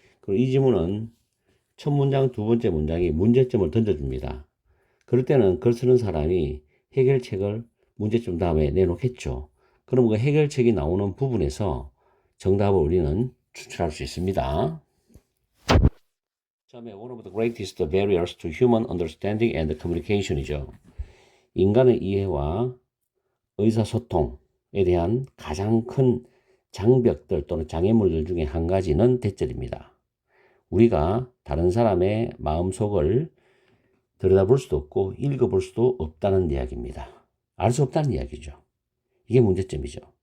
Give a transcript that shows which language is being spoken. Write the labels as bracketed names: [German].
[Korean] 그리고 이 지문은 첫 문장, 두 번째 문장이 문제점을 던져줍니다. 그럴 때는 글 쓰는 사람이 해결책을 문제점 다음에 내놓겠죠. 그럼 그 해결책이 나오는 부분에서 정답을 우리는 추출할 수 있습니다. 다음에 [English] one of the greatest barriers to human understanding and communication이죠. [Korean] 인간의 이해와 의사소통에 대한 가장 큰 장벽들 또는 장애물들 중에 한 가지는 대절입니다. 우리가 다른 사람의 마음속을 들여다볼 수도 없고 읽어볼 수도 없다는 이야기입니다. 알 수 없다는 이야기죠. 이게 문제점이죠.